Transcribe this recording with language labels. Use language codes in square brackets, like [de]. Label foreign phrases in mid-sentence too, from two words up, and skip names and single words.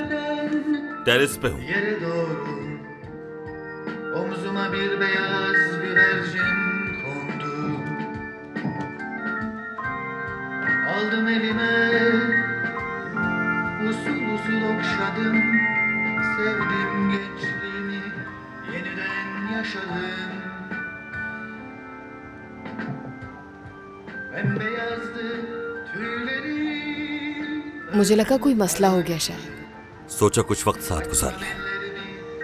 [hi] टेरेस पे हूँ। [tr] Omzuma bir beyaz güvercin kondu. Aldım elime, usul usul okşadım. Sevdim gençliğimi, yeniden yaşadım. Bembeyazdı tüyleri. [hi] मुझे लगा कोई मसला हो गया शायद। सोचा कुछ वक्त साथ गुजार ले।